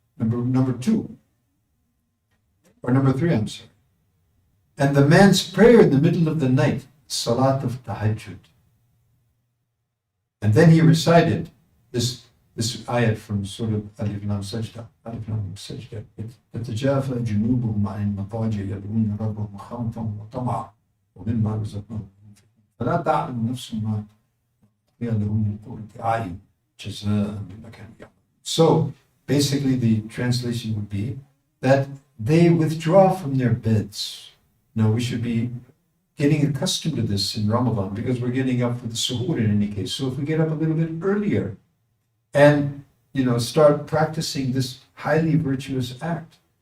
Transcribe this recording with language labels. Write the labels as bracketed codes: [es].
[en] Number two, or number three, I'm sorry. And the man's prayer in the middle of the night, salat of tahajjud. And then he recited this ayat from sort of Alif Lam Sajda. Alif Lam Sajda. [ar] تتجافى جنوبهم عن المضاجع يدعون ربهم خوفا وطمعا ومما رزقناهم فلا تعلم نفس ما أخفي لهم من قرة أعين جزاء بما كانوا يعملون. [en] So basically the translation would be that they withdraw from their beds Now we should be getting accustomed to this in Ramadan because we're getting up for the suhoor in any case. So if we get up a little bit earlier and start practicing this highly virtuous act.